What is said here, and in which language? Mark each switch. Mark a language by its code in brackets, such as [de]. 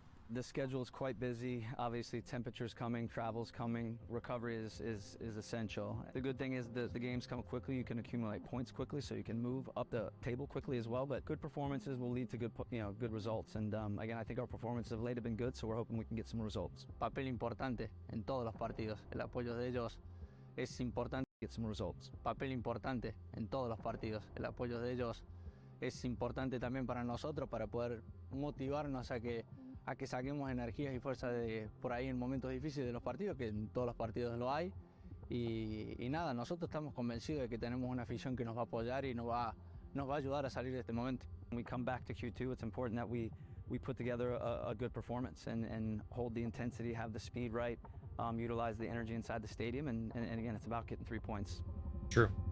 [en] The schedule is quite busy. Obviously, temperatures coming, travel's coming, recovery is essential. The good thing is the games come quickly. You can accumulate points quickly, so you can move up the table quickly as well. But good performances will lead to good results. And again, I think our performances of late have been good, so we're hoping we can get some results. [es] Papel importante en todos los partidos. El apoyo de ellos es importante. [en] Get some results. [es] Papel importante en todos los partidos. El apoyo de ellos es importante también para nosotros, para poder motivarnos a que saquemos energías y fuerza por ahí en momentos difíciles de los partidos, que en todos los partidos lo hay. Y nada, nosotros estamos convencidos de que tenemos una afición que nos va a apoyar y nos va a ayudar a salir de este momento. [en] When we come back to Q2, it's important that we put together a good performance and hold the intensity, have the speed right, utilize the energy inside the stadium, and again, it's about getting 3 points. True.